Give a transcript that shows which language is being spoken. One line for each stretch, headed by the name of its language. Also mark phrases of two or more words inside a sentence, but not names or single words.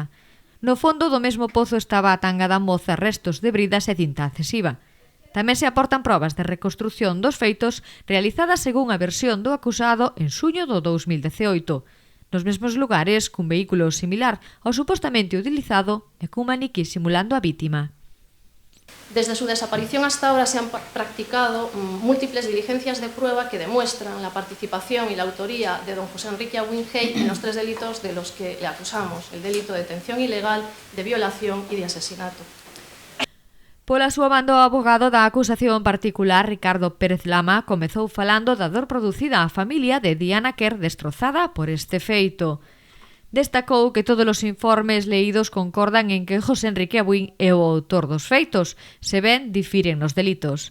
Galician: No fondo do mesmo pozo estaba a tanga da moza, restos de bridas e tinta adhesiva. Tamén se aportan probas de reconstrución dos feitos realizadas según a versión do acusado en xuño do 2018, nos mesmos lugares cun vehículo similar ao supostamente utilizado e cun maniquí simulando a vítima.
Spanish: Desde su desaparición hasta ahora se han practicado múltiples diligencias de prueba que demuestran la participación y la autoría de don José Enrique Abuín Gei en los 3 delitos de los que le acusamos: el delito de detención ilegal, de violación y de asesinato.
Galician: Pola súa banda, o abogado da acusación particular, Ricardo Pérez Lama, comezou falando da dor producida á familia de Diana Quer destrozada por este feito. Destacou que todos os informes leídos concordan en que José Enrique Abuín é o autor dos feitos, se ben difiren nos delitos.